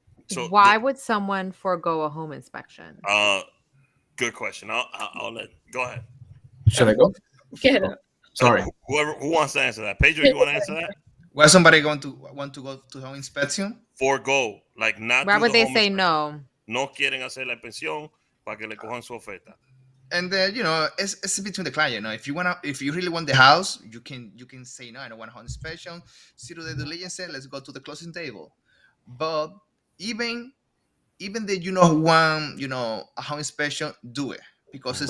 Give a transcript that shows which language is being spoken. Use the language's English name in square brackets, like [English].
[English] So why would someone forego a home inspection? Good question. I'll go ahead. Should I go? Get it. Sorry. Who wants to answer that? Pedro, you want to answer that? Why somebody want to go to home inspection? Forgo, like not. Why would they say no? [Spanish] No quieren hacer la inspección para que le cojan su oferta. [English] And then it's between the client. If you really want the house, you can say no, I don't want a home inspection. See to the diligence, let's go to the closing table. But even that who want a home inspection, do it because it's.